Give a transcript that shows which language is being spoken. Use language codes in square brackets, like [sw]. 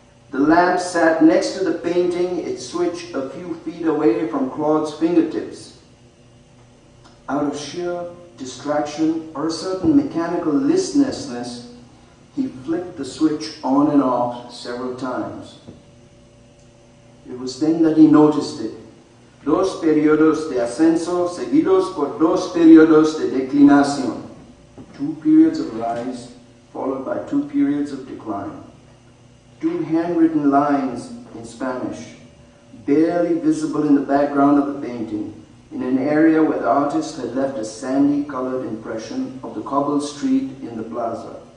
[en] The lamp sat next to the painting, its switch a few feet away from Claude's fingertips. Out of sheer distraction or a certain mechanical listlessness, he flicked the switch on and off several times. It was then that he noticed it. [es] Dos periodos de ascenso seguidos por dos periodos de declinación. [en] 2 periods of rise followed by 2 periods of decline. 2 handwritten lines in Spanish, barely visible in the background of the painting, in an area where the artist had left a sandy-colored impression of the cobbled street in the plaza.